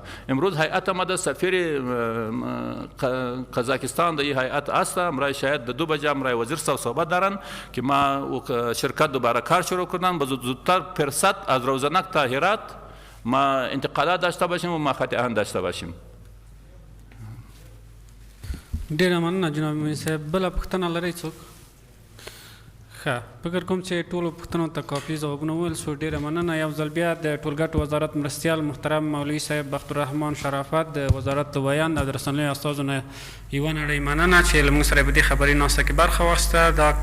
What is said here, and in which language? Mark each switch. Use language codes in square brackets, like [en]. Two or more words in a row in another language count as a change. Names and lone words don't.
[fa] امروز هیئت آمده، سفیر قزاقستان در این هیئت است. امروز شاید 2 بجه امروز وزیر صاحب صحبت دارن که ما شرکت دوباره کار شروع کنن، زودتر فرصت از روزنک تا هرات ما انتقالات داشته باشیم و ما خط آهن داشته باشیم. [ps] ډیره مننه جناب امین صاحب. بله پوښتنه لرئ څوک؟ ښه، فکر کوم چې ټولو پوښتنو ته کافي ځوابونه وویل شو. ډیره مننه. یو ځل بیا د ټولګټو وزارت مرستیال محترم مولوي صاحب بختالرحمن شرافت د وزارت د بیان او د رسنیو استازو نه یوه نړۍ مننه چې له موږ سره په دې خبري ناسته کې برخه واخیسته.